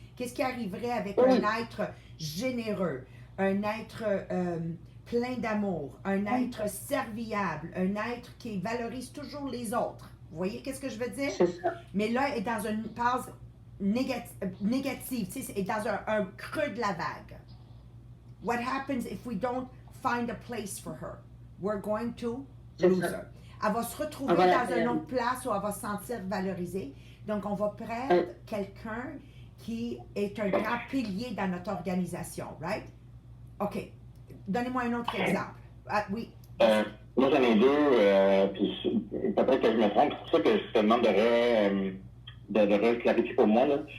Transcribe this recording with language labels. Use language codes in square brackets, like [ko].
[fr] Qu'est-ce qui arriverait avec un être généreux, un être plein d'amour, un être serviable, un être qui valorise toujours les autres? Vous voyez qu'est-ce que je veux dire? C'est ça. Mais là, elle est dans une phase négative, tu sais, est dans un creux de la vague. [en] What happens if we don't find a place for her? We're going to lose her. [fr] Elle va se retrouver dans une autre place où elle va se sentir valorisée. Donc, on va perdre quelqu'un qui est un grand pilier dans notre organisation, right? OK. Donnez-moi un autre exemple. Ah, oui. Moi, j'en ai deux, puis peut-être que je me trompe, c'est pour ça que je te demande de clarifier pour moi. Là.